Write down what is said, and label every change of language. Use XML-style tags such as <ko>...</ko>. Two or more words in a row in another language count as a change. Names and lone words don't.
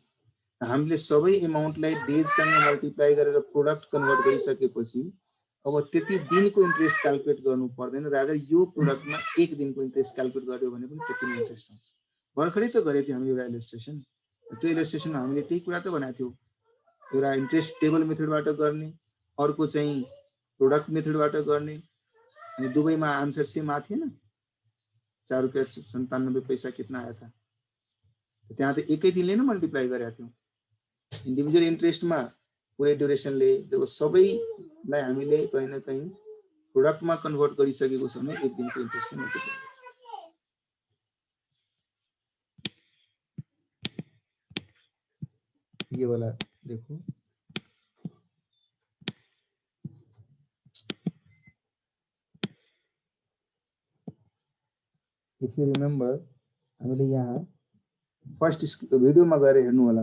<ne>हामीले सबै एमाउन्टलाई डेजसँग मल्टिप्लाई गरेर प्रोडक्ट कन्भर्ट गरिसकेपछि अब त्यति दिनको</ne> <en>interest calculate</en> <ne>गर्नु पर्दैन, रादर यो प्रोडक्टमा 1 दिनको</ne> <en>interest calculate</en> <ne>गर्यो भने पनि त्यति नै इन्ट्रेस्ट आउँछ। भर्खरै त गरेको थियौँ हामी एउटा इलस्ट्रेसन, त्यो इलस्ट्रेसनमा हामीले त्यही कुरा त भनेको थियौँ। एउटा</ne> <en>interest table</en> <ne>मेथडबाट गर्ने, अर्को चाहिँ प्रोडक्ट मेथडबाट गर्ने, अनि दुवैमा</ne> <en>answer same</en> <ne>आएको थिएन।</ne> <hi>4 रुपैयाँ 97 पैसा कितना आया था,</hi> <ne>त्यहाँ त एकै दिनले नै मल्टिप्लाई गरेका थियौँ। इन्डिभिजुअल इन्ट्रेस्टमा पुरै ड्युरेसनले जब सबैलाई हामीले कहीँ न कहीँ प्रोडक्टमा कन्भर्ट गरिसकेको छ भने 1 दिनको इन्ट्रेस्टले मल्टिप्लाई।</ne> <hi>ये वाला देखो,</hi> <en>if you remember</en> <ne>हामीले यहाँ फर्स्ट भिडियोमा गएर हेर्नु होला।</ne>